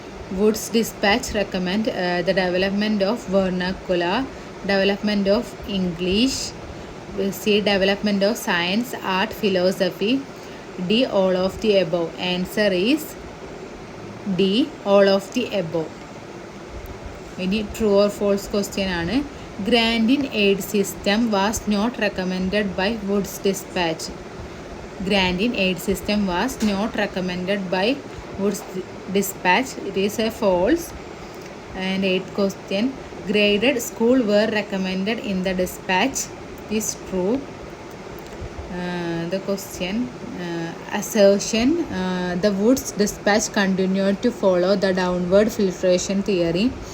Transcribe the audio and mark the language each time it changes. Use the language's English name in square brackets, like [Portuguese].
[English] Wood's dispatch recommend the development of vernacular, development of English, C, development of science, art, philosophy, D, all of the above. Answer is D, all of the above. [Malayalam] ഇനി true or false question ആണ്. [English] Grant in aid system was not recommended by Wood's dispatch. Grant in aid system was not recommended by Wood's dispatch. It is a false. And 8th question, graded school were recommended in the dispatch. Is true. The question, assertion, the Wood's dispatch continued to follow the downward filtration theory.